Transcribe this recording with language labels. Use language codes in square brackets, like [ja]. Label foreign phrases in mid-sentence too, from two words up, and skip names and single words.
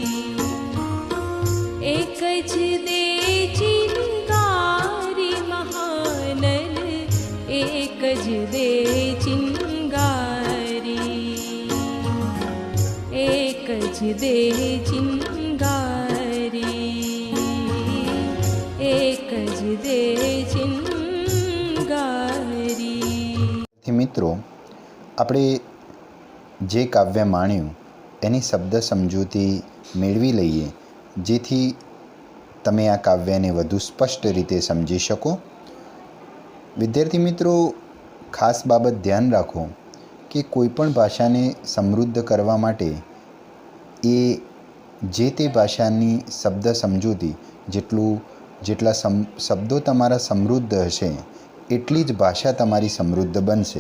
[gu] એક જ દે ચિનગારી મહાનલ એક જ દે ચિનગારી। એક જ દે ચિનગારી એક જ દે ચિનગારી। મિત્રો, આપણે જે કાવ્ય માણ્યું એની શબ્દ સમજૂતી મેળવી લઈએ જેથી તમે આ કાવ્યને વધુ સ્પષ્ટ રીતે સમજી શકો. વિદ્યાર્થી મિત્રો, ખાસ બાબત ધ્યાન રાખો કે કોઈપણ ભાષાને સમૃદ્ધ કરવા માટે એ જે તે ભાષાની શબ્દ સમજૂતી જેટલા શબ્દો તમારા સમૃદ્ધ હશે એટલી જ ભાષા તમારી સમૃદ્ધ બનશે.